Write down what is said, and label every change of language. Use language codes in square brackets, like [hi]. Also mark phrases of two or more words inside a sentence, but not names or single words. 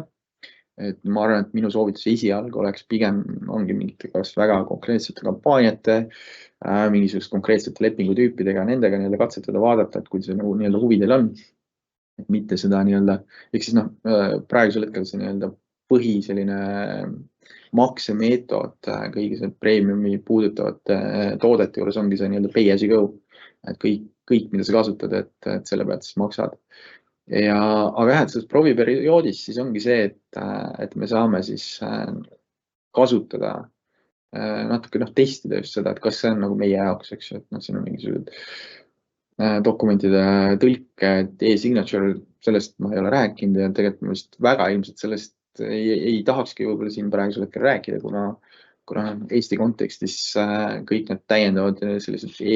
[et] Et ma arvan, et minu soovitus esialgu oleks pigem ongi mingite kas väga konkreetsete kampaaniate, mingisugust konkreetsete lepingutüüpidega, nendega nii-öelda katsetada, vaadata, et kui see nagu nii-öelda huvi teil on, et mitte seda nii-öelda, ehk siis noh, praegusel hetkel see nii-öelda põhi selline maksemeetod kõigi see premiumi puudutavate toodete juures ongi see nii-öelda [en] pay as you go, [et] et kõik, mida sa kasutad, et selle pealt siis maksad. Aga jah, et selles prooviperioodis siis ongi see, et me saame siis kasutada natuke testida just seda, et kas see on nagu meie jaoks, eks ju, et siin on mingisugused dokumentide tõlke, e-signature, sellest ma ei ole rääkinud ja tegelikult ma vist väga ilmselt sellest ei tahakski võib-olla siin praegusel hetkel rääkida, kuna Eesti kontekstis kõik need täiendavad sellised